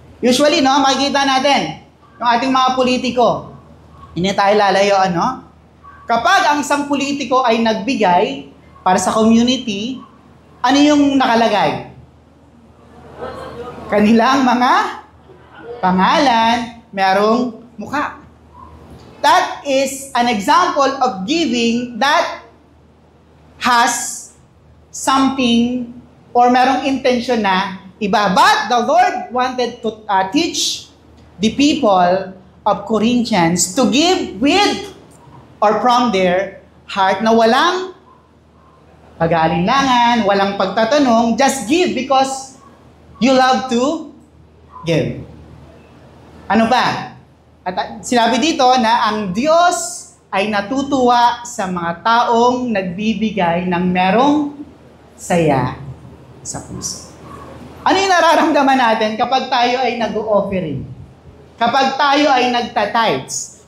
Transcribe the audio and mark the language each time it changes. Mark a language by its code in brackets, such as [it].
[tl] Usually, no, makikita natin yung ating mga politiko. Hindi tayo lalayo, no? Kapag ang isang politiko ay nagbigay para sa community, ano yung nakalagay? Kanilang mga pangalan, merong mukha. [en] That is an example of giving that has something or [tl] merong intention na iba. [en] But the Lord wanted to teach the people of Corinthians to give with or from their heart [tl] na walang pag-aalinlangan, walang pagtatanong, [en] just give because you love to give. [tl] Ano pa? At sinabi dito na ang Diyos ay natutuwa sa mga taong nagbibigay ng merong saya sa puso. Ano yung nararamdaman natin kapag tayo ay nag-offering? Kapag tayo ay nagta-tithes?